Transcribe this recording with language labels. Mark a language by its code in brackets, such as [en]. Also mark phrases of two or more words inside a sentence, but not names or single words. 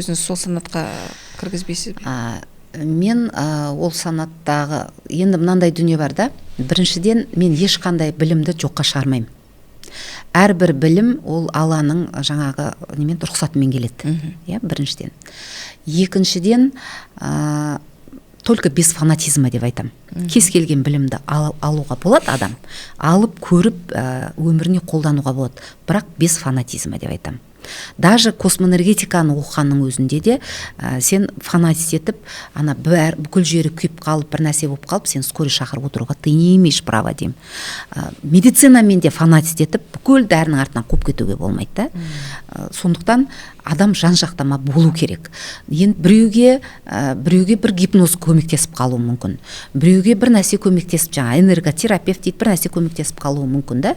[kk] Өзіңіз сол санатқа кіргізбейсіз бе? Мен ол санаттағы енді мынандай дүние бар да. Біріншіден, мен ешқандай білімді жоққа шығармаймын. Әрбір білім ол Алланың жаңағы немен рұқсатымен келеді. Біріншіден. Екіншіден, [ru] только без фанатизма [kk] деп айтам. Кез келген білімді алуға болады адам. Алып, көріп, өміріне қолдануға болады. Бірақ [ru] без фанатизма [kk] деп айтам. Даже космоэнергетиканы оқығанның өзінде де сен фанатист етіп, ана бүкіл жері күйіп қалып, бір нәрсе болып қалып, сен скорый шақырып отыруға [ru] ты не имеешь права [kk] деймін. Медицинамен де фанатист етіп, бүкіл дәрінің артынан қуып кетуге болмайды да. Сондықтан адам жан-жақтама болу керек. Енді біреуге бір гипноз көмектесіп қалуы мүмкін. Біреуге бір нәрсе көмектесіп, жаңа энерготерапевт дейді, бір нәрсе көмектесіп қалуы мүмкін да.